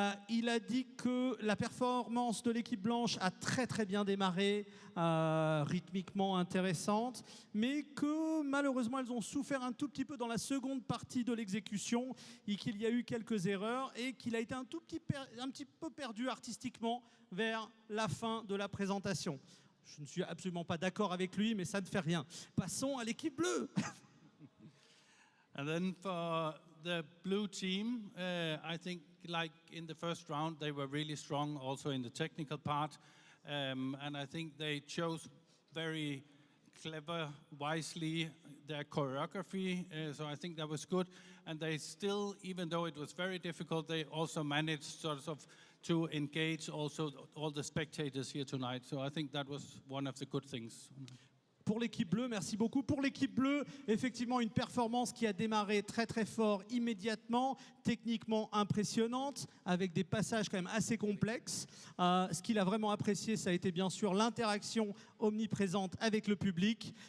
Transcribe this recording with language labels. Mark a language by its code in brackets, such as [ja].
[fr] Il a dit que la performance de l'équipe blanche a très bien démarré, rythmiquement intéressante, mais que malheureusement elles ont souffert un tout petit peu dans la seconde partie de l'exécution et qu'il y a eu quelques erreurs et qu'il a été un petit peu perdu artistiquement vers la fin de la présentation. Je ne suis absolument pas d'accord avec lui, mais ça ne fait rien. Passons à l'équipe bleue. [en] And then for the blue team, I think like in the first round, they were really strong also in the technical part. And I think they chose very clever, wisely their choreography. So I think that was good. And they still, even though it was very difficult, they also managed sort of to engage also all the spectators here tonight. So I think that was one of the good things. [fr] Pour l'équipe bleue, merci beaucoup. Pour l'équipe bleue, effectivement, une performance qui a démarré très fort immédiatement, techniquement impressionnante, avec des passages quand même assez complexes. Ce qu'il a vraiment apprécié, ça a été bien sûr l'interaction omniprésente avec le public.